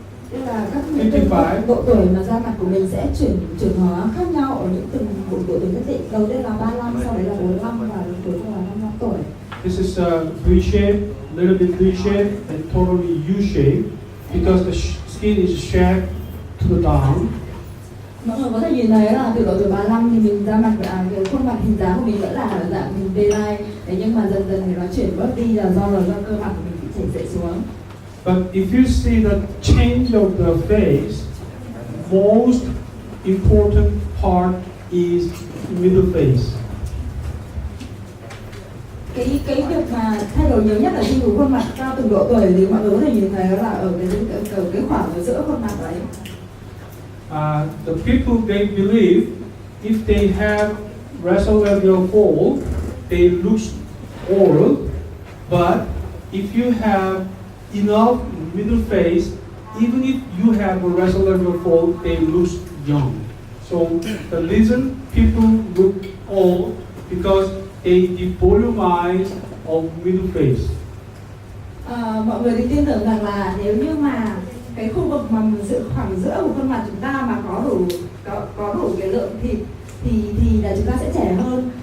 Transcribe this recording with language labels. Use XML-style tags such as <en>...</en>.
<vi>Tức là các độ tuổi mà da mặt của mình sẽ chuyển hóa khác nhau ở những từng độ tuổi nhất định. Đầu tiên là 35, sau đấy là 45 và cuối cùng là 55 tuổi.</vi> <en>This is V shape, little bit V shape, and totally U shape because the skin is shaped to the down.</en> <vi>Mọi người có thể nhìn thấy là từ độ tuổi 35 thì mình da mặt cái khuôn mặt hình dáng của mình vẫn là ở dạng hình V-line, nhưng mà dần dần thì nó chuyển bớt đi là do cơ mặt của mình bị chảy xệ xuống.</vi> <en>But if you see the change of the face, most important part is middle face.</en> <vi>Cái việc mà thay đổi nhiều nhất ở trên khuôn mặt theo từng độ tuổi thì mọi người có thể nhìn thấy là ở cái khoảng ở giữa khuôn mặt đấy.</vi> <en>The people they believe if they have nasolabial fold, they look old, but if you have enough middle face, even if you have a nasolabial fold, they look young. So the reason people look old because they devolumize of middle face.</en> <vi>Mọi người thì tin tưởng rằng là nếu như mà cái khu vực mà khoảng giữa của khuôn mặt chúng ta mà có đủ cái lượng thịt thì là chúng ta sẽ trẻ hơn.</vi>